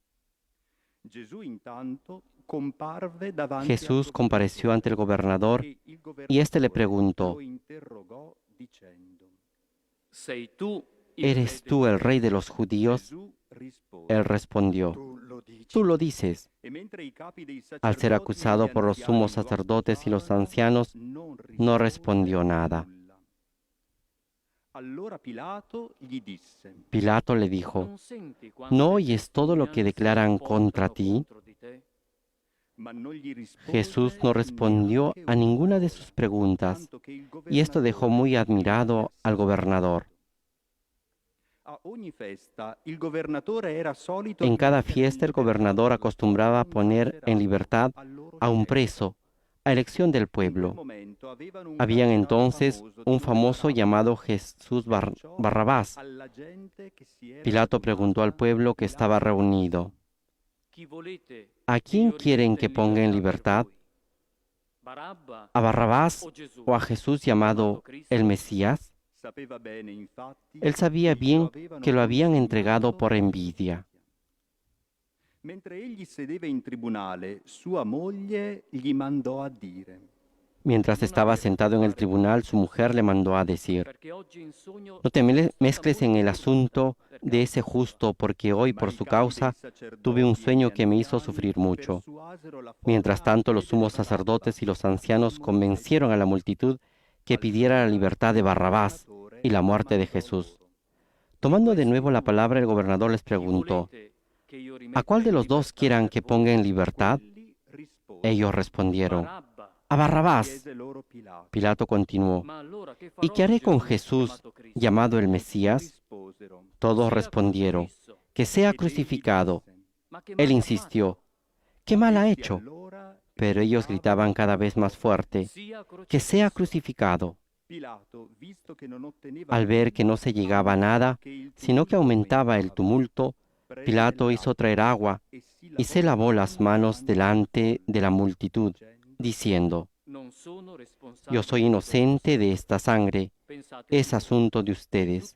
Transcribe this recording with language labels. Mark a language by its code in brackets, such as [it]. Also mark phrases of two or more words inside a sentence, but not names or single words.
[es] Jesús compareció ante el gobernador y éste le preguntó: ¿eres tú el rey de los judíos? Él respondió: tú lo dices. Al ser acusado por los sumos sacerdotes y los ancianos, no respondió nada. [it] Allora Pilato gli disse: [es] Pilato le dijo, ¿no oyes todo lo que declaran contra ti? [it] Ma non gli rispose [es] Jesús no respondió [it] neanche a una [es] ninguna de sus [it] parola, [es] preguntas, [it] tanto che il [es] y esto dejó muy [it] governatore [es] admirado al gobernador. [it] A ogni festa il governatore era solito [es] En cada [it] mettere in [es] fiesta el [it] libertà [es] gobernador acostumbraba [it] un [es] poner en [it] carcerato [es] libertad [it] a loro [es] a un [it] scelta. [es] preso, a elección del [it] In quel [es] pueblo. [it] momento avevano un [es] Habían [it] carcerato [es] entonces [it] famoso di [es] un [it] nome [es] famoso [it] Barabba. [es] llamado Jesús [it] Perciò [es] Barrabás. [it] alla gente che si era [es] Pilato preguntó al [it] formata [es] pueblo que estaba [it] Pilato [es] reunido, ¿a quién quieren que ponga en libertad? ¿A Barrabás o a Jesús llamado el Mesías? [it] sapeva bene infatti [es] Él sabía [it] che glielo [es] bien [it] avevano [es] que lo habían entregado [it] consegnato [es] por envidia. [it] Mentre egli sedeva in tribunale, sua moglie gli mandò a dire: [es] Mientras estaba sentado en el tribunal, su mujer le mandó a decir, no te mezcles en el asunto de ese justo, porque hoy [it] Ma [es] por [it] i [es] su [it] capi dei [es] causa tuve un [it] sacerdoti e gli [es] sueño que me hizo [it] anziani [es] sufrir mucho. [it] persuasero la [es] Mientras [it] folla a [es] tanto, los [it] chiedere [es] sumos [it] Barabba [es] sacerdotes y los [it] a [es] ancianos [it] Simone [es] convencieron a la multitud que pidiera la libertad de Barrabás y la muerte de Jesús. Tomando de nuevo la palabra, el gobernador les preguntó, ¿a cuál de los dos quieran que ponga en libertad? [it] Quelli risposero: [es] Ellos respondieron, a Barrabás. [it] chiese loro Pilato. [es] Pilato continuó, ¿y qué haré con Jesús, llamado el Mesías? [it] Risposero: [es] Todos respondieron, que sea [it] ed egli [es] crucificado. [it] disse: [es] Él insistió, ¿qué mal ha [it] essi [es] hecho? [it] allora [es] Pero ellos gritaban [it] gridavano [es] cada vez más fuerte, que sea crucificado. [it] Pilato, visto che non otteneva [es] Al ver que no se llegaba a nada, sino que aumentaba el tumulto, Pilato hizo traer agua y se lavó las manos delante de la multitud, diciendo, yo soy inocente de esta sangre, es asunto de ustedes.